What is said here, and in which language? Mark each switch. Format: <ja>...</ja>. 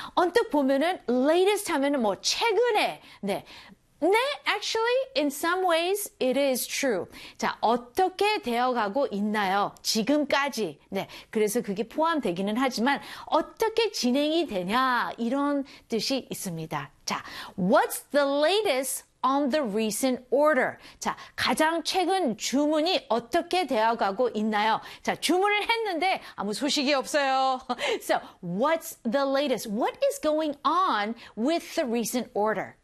<ko>언뜻 보면은 latest 하면은 뭐 최근에. 네.</ko> <en>네, actually, in some ways, it is true.</en> <ko>자, 어떻게 되어가고 있나요? 지금까지. 네, 그래서 그게 포함되기는 하지만, 어떻게 진행이 되냐? 이런 뜻이 있습니다.</ko> <en>자, what's the latest on the recent order?</en> <ko>자, 가장 최근 주문이 어떻게 되어가고 있나요? 자, 주문을 했는데 아무 소식이 없어요.</ko> <en>So, what's the latest? What is going on with the recent order?</en>